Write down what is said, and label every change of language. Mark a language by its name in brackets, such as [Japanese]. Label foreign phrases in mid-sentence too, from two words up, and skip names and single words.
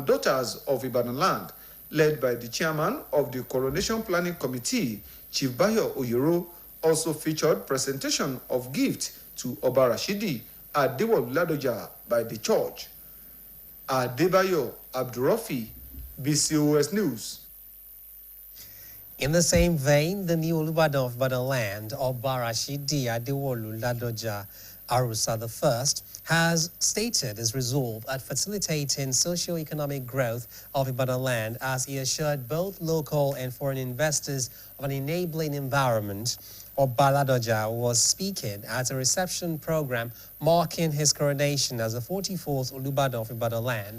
[English] daughters of Ibadan land, led by the chairman of the Coronation Planning Committee, Chief Bayo Oyero, also featured presentation of gifts to Oba Rashidi Adewolu Ladoja by the church. Adebayo Abdurafi, BCOS News. In the same vein, the new Olubadan of Ibadan land, Oba Rashidi Adewolu Ladoja Arusa I, has stated his resolve at facilitating socio-economic growth of Ibadan land as he assured both local and foreign investors of an enabling environment. Oba Ladoja was speaking at a reception program marking his coronation as the 44th Olubadan of Ibadan land.